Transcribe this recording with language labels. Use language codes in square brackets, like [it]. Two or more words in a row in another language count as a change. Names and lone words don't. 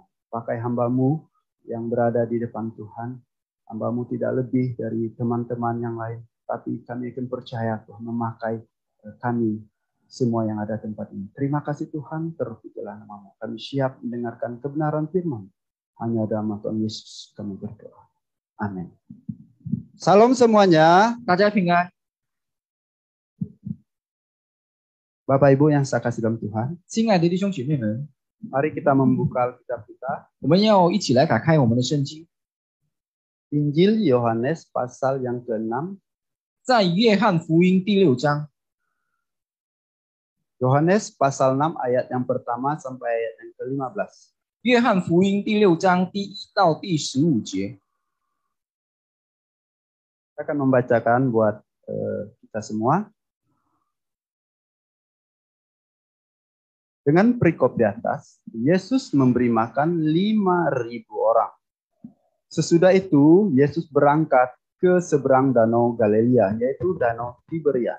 [id] Pakai hamba-Mu yang berada di depan Tuhan, hamba-Mu tidak lebih dari teman-teman yang lain, tapi kami akan percaya Tuhan memakai kami semua yang ada di tempat ini. Terima kasih Tuhan, terpujilah nama-Mu. Kami siap mendengarkan kebenaran firman. Hanya dalam Tuhan Yesus kami berdoa. Amin. Salam semuanya. [zh] 大家平安。 [id] Bapak Ibu yang saya kasih dalam Tuhan, [zh] 亲爱的弟兄姐妹们， [id] mari kita membuka Alkitab kita. [zh] 我们要一起来打开我们的圣经， [id] Injil Yohanes pasal yang ke-6. [zh] 在约翰福音第6章， [id] Yohanes pasal 6 ayat yang pertama sampai ayat yang ke-15. [zh] 约翰福音第6章第1到第15节。 [id] Saya akan membacakan buat kita semua. Dengan perikop di atas, Yesus memberi makan 5.000 orang. Sesudah itu, Yesus berangkat ke seberang danau Galilea, yaitu danau Tiberias.